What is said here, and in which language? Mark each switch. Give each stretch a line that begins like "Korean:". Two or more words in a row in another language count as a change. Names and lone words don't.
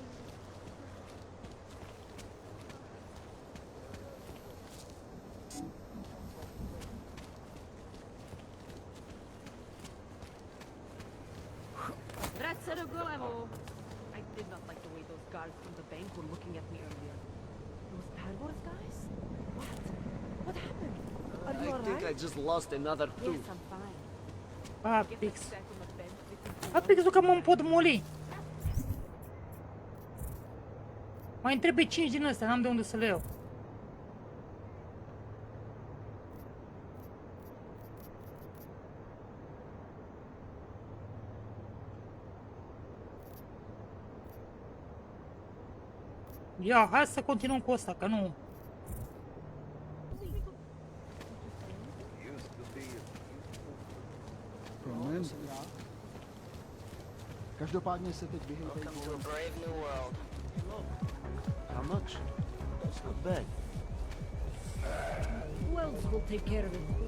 English: I did not like the way those guards from the bank were looking at me earlier. Those bad wars guys? What? What happened? Are you alright? I think I just lost another tooth. Yes, I'm fine.
Romanian: Apix. Apix, că mă împotmoli. Mai întrebe 5 din astea, n-am de unde să le iau. Ia, hai să continuăm cu asta, că nu...
Czech: Každopádně se teď vyhejte.
English: Welcome to a brave new world. How much? It's not bad. Who else will take care of it?